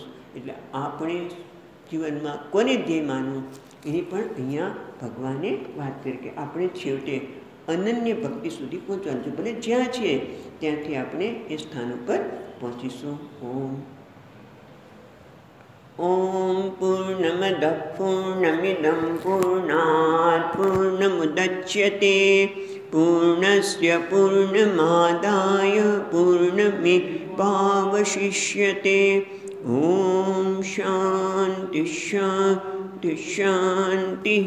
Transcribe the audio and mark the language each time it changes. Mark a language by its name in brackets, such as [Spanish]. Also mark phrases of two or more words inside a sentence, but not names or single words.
[Gujarati] એટલે આપણે જીવનમાં કોને ધ્યેય માનવું એની પણ અહીંયા ભગવાને વાત કરી કે આપણે છેવટે અનન્ય ભક્તિ સુધી પહોંચવાનું છે. ભલે જ્યાં છે ત્યાંથી આપણે એ સ્થાન ઉપર પહોંચીશું. [Sanskrit] ओम पूर्णमद पूर्णमिदं पूर्णात पूर्णमुदच्यते पूर्णस्य पूर्णमादाय पूर्णमेवावशिष्यते. ॐ शान्ति शान्ति शान्तिः।